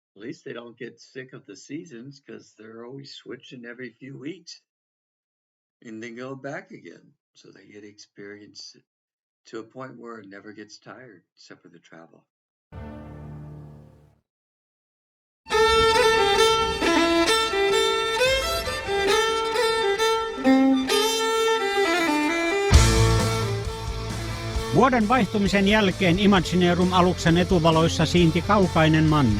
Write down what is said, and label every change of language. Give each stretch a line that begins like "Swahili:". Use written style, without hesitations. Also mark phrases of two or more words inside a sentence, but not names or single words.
English: least they don't get sick of the seasons because they're always switching every few weeks and then go back again. So they get experience to a point where it never gets tired, except for the travel.
Finnish: Vuoden vaihtumisen jälkeen Imagineerum-aluksen etuvaloissa siinti kaukainen manne.